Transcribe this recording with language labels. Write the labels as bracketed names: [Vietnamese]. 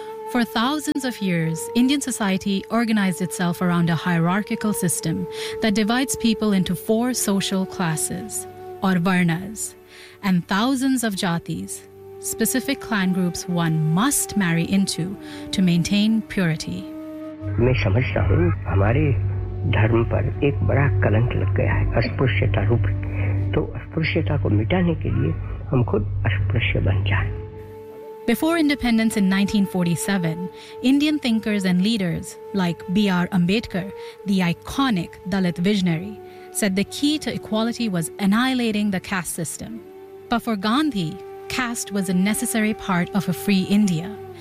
[English] For thousands of years, Indian society organized itself around a hierarchical system that divides people into four social classes, or varnas, and thousands of jatis, specific clan groups one must marry into to maintain purity. [Hindi] मैं समझता हूँ हमारे धर्म पर एक बड़ा कलंक लग गया है अस्पृश्यता रूप तो अस्पृश्यता को मिटाने के लिए हम खुद अस्पृश्य बन जाएं. [English] Before independence in 1947, Indian thinkers and leaders like B.R. Ambedkar, the iconic Dalit visionary, said the key to equality was annihilating the caste system. But for Gandhi, caste was a necessary part of a free India.